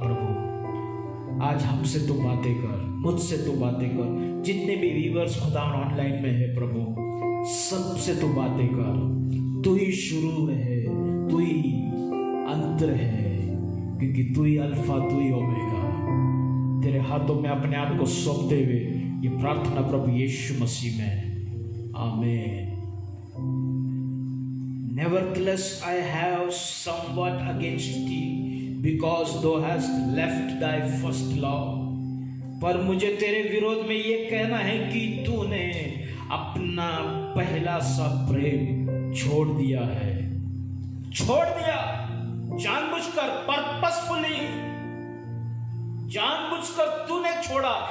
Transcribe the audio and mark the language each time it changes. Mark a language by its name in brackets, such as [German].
[Hindi] प्रभु आज हमसे तो बातें कर, मुझसे तो बातें कर, जितने भी व्यूअर्स खुदा ऑनलाइन में है प्रभु, सबसे तो बातें कर। तू ही शुरू है, तू ही अंत है, क्योंकि तू ही अल्फा, तू ही ओमेगा। तेरे हाथों में अपने आप को सौंपते हुए ये प्रार्थना प्रभु यीशु मसीह में, आमीन। [English] Nevertheless, I have somewhat against thee, because thou hast left thy first love. [Hindi] पर मुझे तेरे विरोध में ये कहना है कि तूने अपना पहला सा प्रेम छोड़ दिया है। छोड़ दिया जानबूझकर, पर्पसफुली जानबूझकर तूने छोड़ा।